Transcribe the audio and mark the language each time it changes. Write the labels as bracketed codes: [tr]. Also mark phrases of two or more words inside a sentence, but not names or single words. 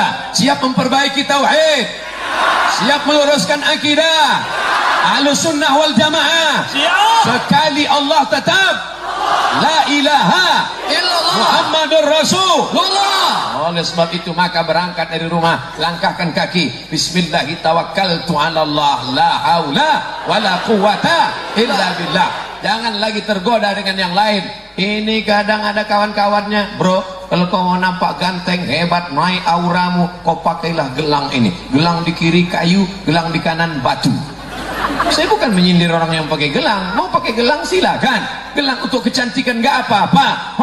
[id] Siap memperbaiki tauhid? Siap meluruskan akidah? [ar] أهل السنة والجماعة? [id] Sekali Allah tetap [ar] لا إله إلا الله محمد رسول الله. [id] Oleh sebab itu maka berangkat dari rumah, langkahkan kaki, [ar] بسم الله توكلت على الله لا حول ولا قوة إلا بالله. [id] Jangan lagi tergoda dengan yang lain. Ini kadang ada kawan-kawannya, bro, kalau kau mau nampak ganteng, hebat, naik auramu, kau pakailah gelang ini. Gelang di kiri kayu, gelang di kanan batu. Saya bukan menyindir orang yang pakai gelang. Mau pakai gelang silakan. Gelang untuk kecantikan gak apa-apa.